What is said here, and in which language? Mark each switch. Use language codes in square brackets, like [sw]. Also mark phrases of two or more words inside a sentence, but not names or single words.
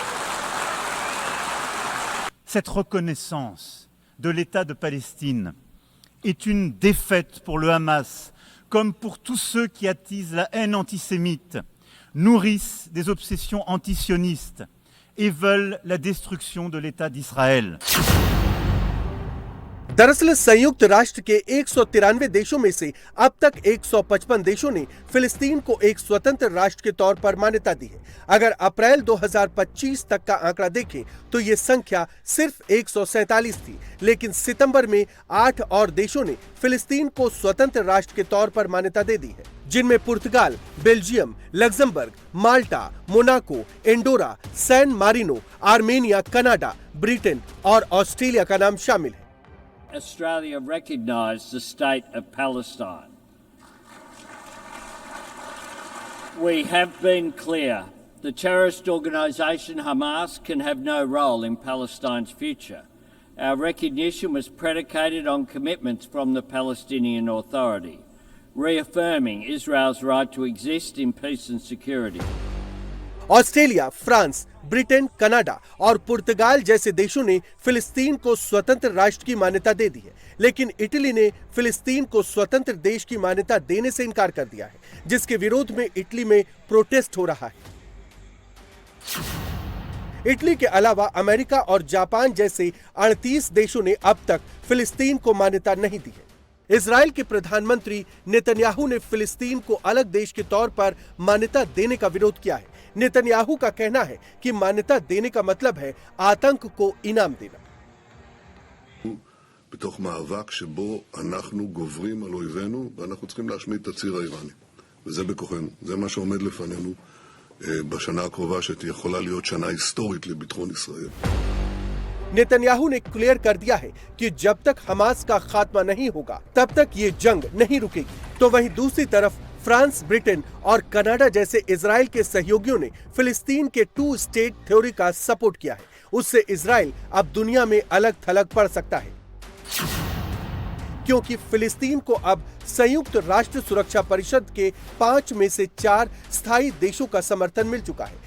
[fr] Cette reconnaissance de l'État de Palestine est une défaite pour le Hamas, comme pour tous ceux qui attisent la haine antisémite, nourrissent des obsessions antisionistes et veulent la destruction de l'État d'Israël. [hi] दरअसल संयुक्त राष्ट्र के 193 देशों में से अब तक 155 देशों ने फिलिस्तीन को एक स्वतंत्र राष्ट्र के तौर पर मान्यता दी है। अगर अप्रैल 2025 तक का आंकड़ा देखें तो ये संख्या सिर्फ 147 थी, लेकिन सितंबर में 8 और देशों ने फिलिस्तीन को स्वतंत्र राष्ट्र के तौर पर मान्यता दे दी है, जिनमें पुर्तगाल, बेल्जियम, लग्जमबर्ग, माल्टा, मोनाको, एंडोरा, सैन मारिनो, आर्मेनिया, कनाडा, ब्रिटेन और ऑस्ट्रेलिया का नाम शामिल है। [en] Australia recognised the state of Palestine. We have been clear. The terrorist organisation Hamas can have no role in Palestine's future. Our recognition was predicated on commitments from the Palestinian Authority, reaffirming Israel's right to exist in peace and security. [hi] ऑस्ट्रेलिया, फ्रांस, ब्रिटेन, कनाडा और पुर्तगाल जैसे देशों ने फिलिस्तीन को स्वतंत्र राष्ट्र की मान्यता दे दी है, लेकिन इटली ने फिलिस्तीन को स्वतंत्र देश की मान्यता देने से इनकार कर दिया है, जिसके विरोध में इटली में प्रोटेस्ट हो रहा है। इटली के अलावा अमेरिका और जापान जैसे 38 देशों ने अब तक फिलिस्तीन को मान्यता नहीं दी है। इजराइल के प्रधानमंत्री नेतन्याहू ने फिलिस्तीन को अलग देश के तौर पर मान्यता देने का विरोध किया है। नेतन्याहू का कहना है कि मान्यता देने का मतलब है आतंक को इनाम देना। [he] בתוך מאבק שבו אנחנו גוברים על אויבינו ואנחנו צריכים להשמיד את הציר האיראני. וזה בכוחנו. זה מה שעומד לפנינו בשנה הקרובה שיכולה להיות שנה היסטורית לביטחון ישראל. [hi] नेतन्याहू ने क्लियर कर दिया है कि जब तक हमास का खात्मा नहीं होगा तब तक ये जंग नहीं रुकेगी। तो वहीं दूसरी तरफ फ्रांस, ब्रिटेन और कनाडा जैसे इजराइल के सहयोगियों ने फिलिस्तीन के 2 [en] state theory [hi] का सपोर्ट किया है। उससे इजराइल अब दुनिया में अलग थलग पड़ सकता है, क्योंकि फिलिस्तीन को अब संयुक्त राष्ट्र सुरक्षा परिषद के 5 में से 4 स्थायी देशों का समर्थन मिल चुका है।